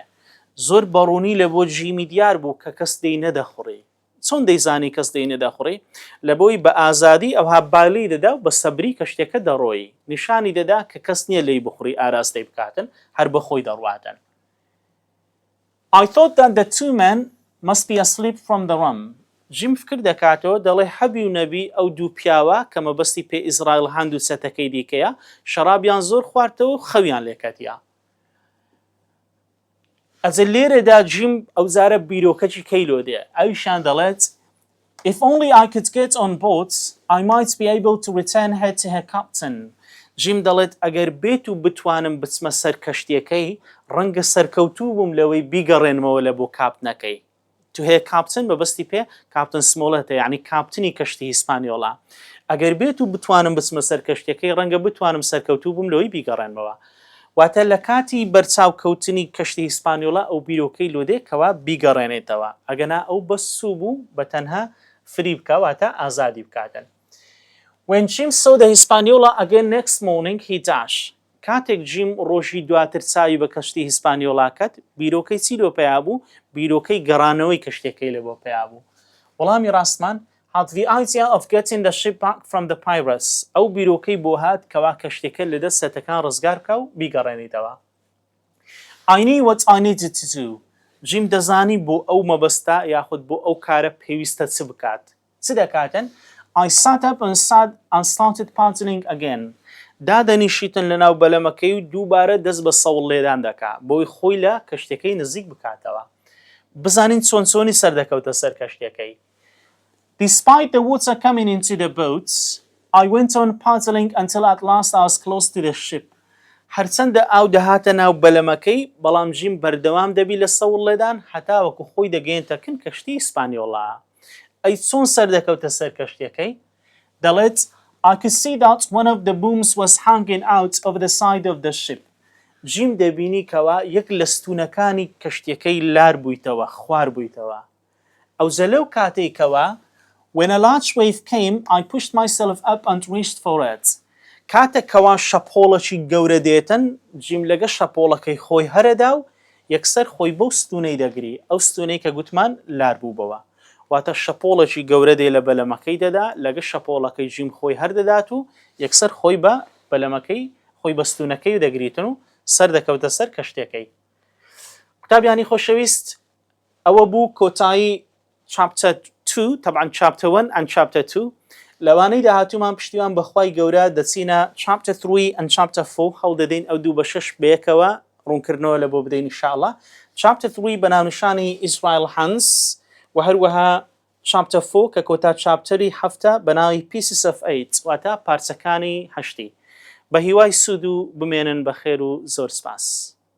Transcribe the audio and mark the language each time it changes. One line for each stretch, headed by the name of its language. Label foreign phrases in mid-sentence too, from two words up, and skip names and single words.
Central Kurdish: زۆر بەڕوونی لە بۆ جیمی دیار بوو کە کەس دەی نەدەخوڕی. چۆن دەیزانی کەس دەی نەدەخوڕی؟ لەبۆی بە ئازادی ئەوها بالی دەدا و بە سەبری کەشتەکە دەڕۆی. نیشانی دەدا کە کەس نییە لێی بخوڕی ئاراستەی بکاتن هەر بەخۆی دەڕواتن.
English: I thought that the two men must be asleep from the rum.
Central Kurdish: جیم فکر دەکاتەوە دەڵێ هەبی و نەبی ئەو دوو پیاوە کە مەبەستی پێ ئیزرائیل هەند و چەتەکەی دیکەیە شەرابیان زۆر خواردەوە و خەویان لێکەتیە. ئەجە لێرەدا جیم ئەو جارە بیرۆکەکی کەیلۆ دێ ئەویشان دەڵێت
English: If only I could get on board, I might be able to return her to her captain.
Central Kurdish: جیم دەڵێت ئەگەر بێت و بتوانم بچمە سەر کەشتیەکەی ڕەنگە سەرکەوتوو بووم لەوەی بیگەڕێنمەوە لە بۆ کاپتنەکەی. تو هەیە کاپتن بەبەستی پێ کاپتن سمۆڵەتە یعنی کاپتنی کەشتی هیسپانیۆلا. ئەگەر بێت و بتوانم بچمە سەر کەشتیەکەی ڕەنگە بتوانم سەرکەوتوو بووم لەوەی بیگەڕێنمەوە. واتە لە کاتی بەرچاو کەوتنی کەشتی هیسپانیۆلا ئەو بیرۆکەی لۆدێ کەوا بیگەڕێنێتەوە ئەگەنا ئەو بەسوو بوو بە تەنها فری بکە واتە ئازادی بکاتن.
English: When Jim saw the Hispaniola again next morning, he dashed.
Central Kurdish: کاتێک جیم ڕۆژی دواتر چاوی بە کەشتی هیسپانیۆلا کەت بیرۆکەی چی لۆ پێیا بوو؟ بیرۆکەی گەڕانەوەی کەشتەکەی لە بۆ پێیا بوو. وەڵامی ڕاستمان
English: had the idea of getting the ship back from the pirates.
Central Kurdish: ئەو بیرۆکەی بۆ هات کەوا کەشتەکە لە دەست سەتەکان ڕزگار بکە و بیگەڕێنیتەوە.
English: I knew what I needed to do.
Central Kurdish: جیم دەزانی بۆ ئەو مەبەستە یاخود بۆ ئەو کارە پێویستە چ بکات. چ دەکاتن؟
English: I sat up and started paddling again.
Central Kurdish: دادەنیشیتن لەناو بەلەمەکەی و دووبارە دەست بە سەوڵ لێدان دەکا بۆی خۆی لە کەشتەکەی نزیک بکاتەوە. بزانین چۆنی سەر دەکەوتە سەر کەشتەکەی.
English: Despite the water coming into the boats, I went on paddling until at last I was close to the ship.
Central Kurdish: هەرچەندە ئاو دەهاتە ناو بەلەمەکەی بەڵام ژیم بەردەوام دەبی لە سەوڵ لێدان هەتا وەکو خۆی دەگەێنتەکن کەشتی ئیسپانیۆڵا. ئەی چۆن سەردەکەوتە سەر کەشتیەکەی؟
English: دەڵێت I could see that one of the booms was hanging out over the side of the ship.
Central Kurdish: ژیم دەبینی کەوا یەک لە ستونەکانی کەشتیەکەی لار بوویتەوە، خوار بوویتەوە. ئەوجە لەو کاتێکەوە
English: When a large wave came, I pushed myself up and reached for it.
Central Kurdish: کاتێکەوە شەپۆڵەکی گەورە دێتن جیم لەگە شەپۆڵەکەی خۆی هەرەدا و یەکسەر خۆی بەو ستونەی دەگری ئەو ستونەی کە گوتمان لار بووبەوە واتە شەپۆڵەکی گەورە دێ لە بەلەمەکەی دەدا لەگە شەپۆڵەکەی ژیم خۆی هەردەدات و یەکسەر خۆی بە بەلەمەکەی خۆی بە ستونەکەی و دەگریتن و سەر دەکەوتە سەر کەشتەکەی. قوتابیانی خۆشەویست ئەوە بوو کۆتایی chapter 2 طبعا
English: chapter 1 and chapter 2
Central Kurdish: لەوانەی داهاتوومان پشتیوان بەخوای گەورە دەچینە
English: chapter 3 and chapter 4
Central Kurdish: هەڵ دەدەین ئەو دوو بە شەش بەیەکەوە ڕوونکردنەوە لە بۆ بدەین ئینشاءالله. chapter 3 بە ناونیشانی ئیسرائیل هەنس و هەروەها chapter 4 کە کۆتا چاپتەری هەفتە بە ناوی
English: pieces of 8
Central Kurdish: واتە پارچەکانی هەشتی. بە هیوای سوود و بمێنن بەخێر و زۆر سپاس.